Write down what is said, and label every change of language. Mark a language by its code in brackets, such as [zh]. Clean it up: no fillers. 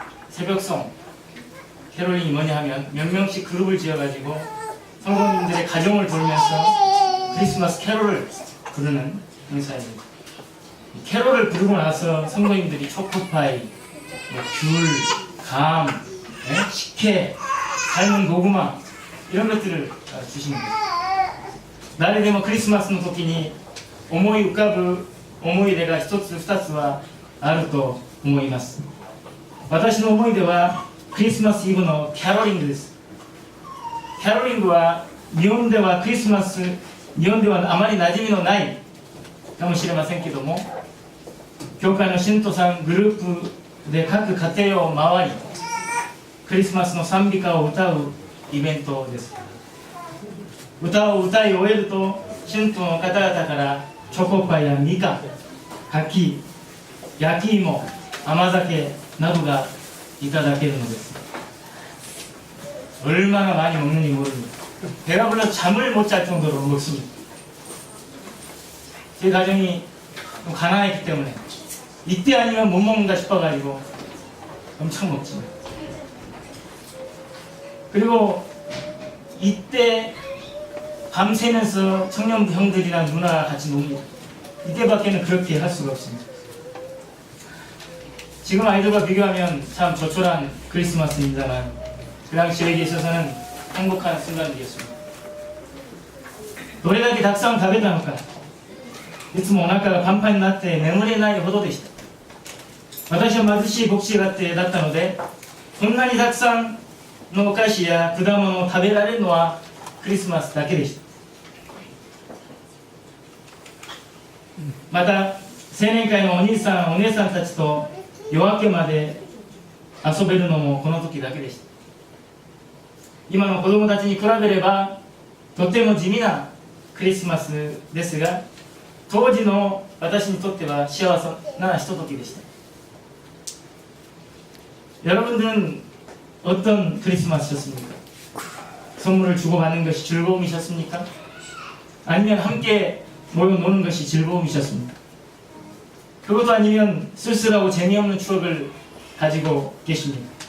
[ko] 새벽송, 캐롤링이 뭐냐 하면 몇 명씩 그룹을 지어가지고 성도님들의 가정을 돌면서 크리스마스 캐롤을 부르는 행사입니다. 캐롤을 부르고 나서 성도님들이 초코파이, 귤, 감, 식혜, 삶은 고구마 이런 것들을 주십니다. 날이 되면 [ja] 크리스마스の時に思い浮かぶ思い出が一つ二つはあると思います。私の思い出はクリスマスイブのキャロリングです。キャロリングは日本ではあまり馴染みのないかもしれませんけども、教会の信徒さんグループで各家庭を回りクリスマスの賛美歌を歌うイベントです。歌を歌い終えると信徒の方々からチョコパイやみかん、柿、焼き芋、甘酒などがいただけるのです。 [ko] 얼마나 많이 먹는지 모릅니다. 배가 불러 잠을 못 잘 정도로 먹습니다. 제 가정이 좀 가난했기 때문에 이때 아니면 못 먹는다 싶어가지고 엄청 먹습니다. 그리고 이때 밤새면서 청년부 형들이랑 누나랑 같이 놉니다. 이때밖에는 그렇게 할 수가 없습니다. 지금 아이들과 비교하면 참 조촐한 크리스마스입니다만 그 당시 저에게 있어서는 행복한 순간이었습니다. [ja] どれだけたくさん食べたのか、いつもお腹がパンパンになって眠れないほどでした。私は貧しい牧師家庭だったので、こんなにたくさんのお菓子や果物を食べられるのはクリスマスだけでした。また青年会のお兄さんお姉さんたちと夜明けまで遊べるのもこの時だけでした。今の子供たちに比べればとても地味なクリスマスですが、当時の私にとっては幸せなひとときでした。 [ko] 여러분들은 어떤 크리스마스였습니까? 선물을 주고받는 것이 즐거움이셨습니까? 아니면 함께 모여 노는 것이 즐거움이셨습니까? 그것도 아니면 쓸쓸하고 재미없는 추억을 가지고 계십니까?